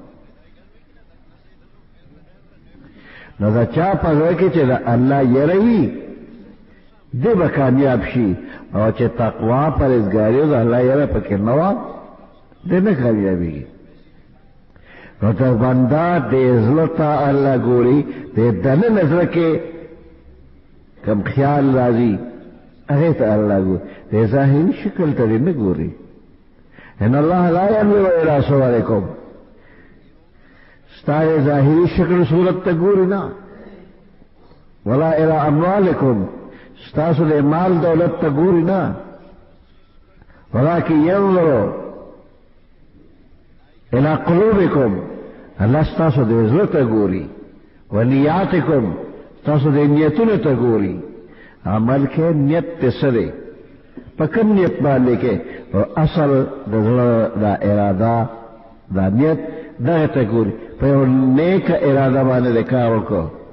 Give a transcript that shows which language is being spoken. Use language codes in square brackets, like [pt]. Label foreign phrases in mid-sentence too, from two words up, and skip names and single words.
[ps] نو دا چا په زړه کې چې د الله یېره وي دی به کامیاب شي، او چې تقوا پرهیزګاري د الله یره پکې نه وه دی نه کامیابېږي. نو د بنده د زړه ته الله ګوري د دننه زړه کې کم خیال راځي هغې ته الله ګوري د ظاهري شکل ته دې نه ګوري [ar] ان الله لا ينظر الى صوركم [ps] ستا ظاهري شکل صورت ته ګوري نه [ar] ولا الى اموالكم [ps] ستاسو د مال دولت ته ګوري نه [ar] ولكن ينظر الى قلوبكم [ps] الله ستاسو د زړه ته ګوري ونیاتکم ستاسو د نیتونو ته ګوري عمل کې نیت ته سره په کوم نیت باندې کې اصل د زړه د اراده د نیت دغه ته ګوري په یو نیک اراده باندې کار وکړو